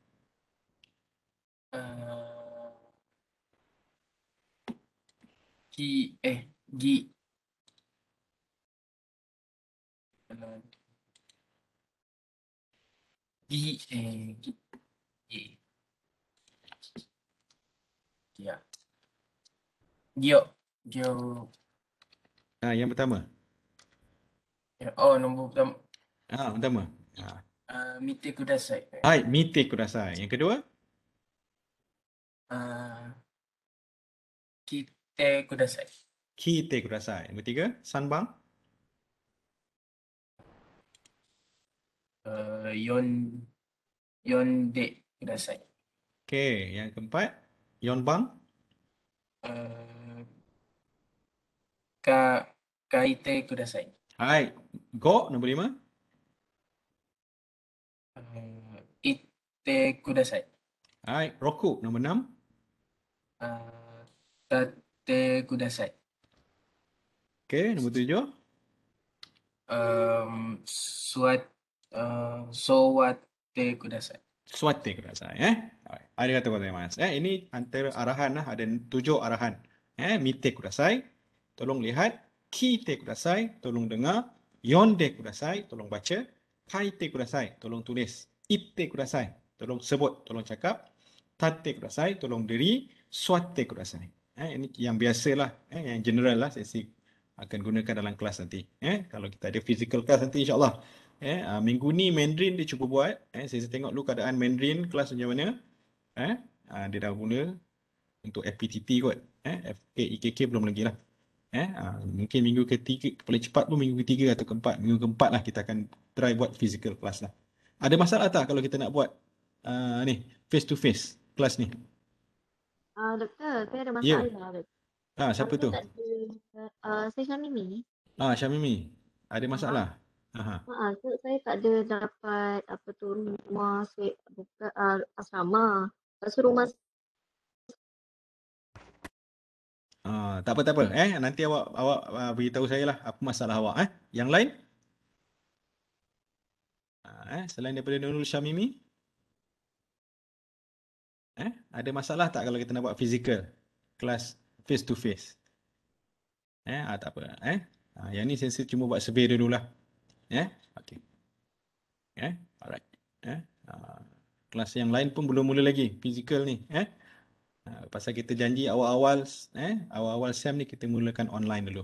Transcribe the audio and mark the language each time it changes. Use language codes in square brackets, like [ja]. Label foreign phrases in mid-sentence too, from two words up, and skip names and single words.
[ms] Gi ya. Gyo. Yang pertama. Nombor pertama. Pertama. [ja] 見てください. はい、見てください. [ms] Yang kedua? [ja] 聞いてください. 聞いてください. [ms] Nombor 3, [ja] Sanbang. 読んでください. [ms] Okey, yang keempat, Yonbang. [ja] 書いてください. はい、五 [ms] nombor 5. [ja] 言ってください. はい、六 [ms] nombor 6. [ja] 立ってください. [ms] Okey, nombor 7. [ja] 座ってください. 座ってください。ありがとうございます. [ms] Ini antara arahan ada 7 arahan. [ja] 見てください. [ms] Tolong lihat. [ja] 聞いてください. [ms] Tolong dengar. [ja] 読んでください. [ms] Tolong baca. [ja] 書いてください. [ms] Tolong tulis. [ja] 言ってください. [ms] Tolong sebut. Tolong cakap. [ja] 立ってください. [ms] Tolong diri. [ja] 座ってください. [ms] Ini yang biasalah. Yang general lah. Saya akan gunakan dalam kelas nanti. Kalau kita ada [en] physical class [ms] nanti insyaAllah. Minggu ni Mandarin dia cuba buat. Saya tengok dulu keadaan Mandarin kelas macam mana. Dia dah guna untuk FPTT kot. FK, EKK belum lagi lah. Mungkin minggu ketiga, paling cepat pun minggu ketiga atau keempat. Minggu keempat lah kita akan try buat [en] physical class [ms] lah. Ada masalah tak kalau kita nak buat ni [en] face to face [ms] kelas ni? Doktor, saya ada Ya. masalah. Siapa tu? Saya tak ada, saya Syamimi. Syamimi. Ada masalah? Saya tak ada dapat rumah saya buka asrama. Rumah Tak apa. Nanti awak beritahu saya lah apa masalah awak. Yang lain? Selain daripada Nurul Syamimi? Ada masalah tak kalau kita nak buat physical kelas [en] face to face? [ms] Tak apa. Yang ni saya cuma buat survey dululah. [en] Okay. Alright. [ms] Kelas yang lain pun belum mula lagi physical ni. Pasal kita janji awal-awal SEM ni kita mulakan online dulu.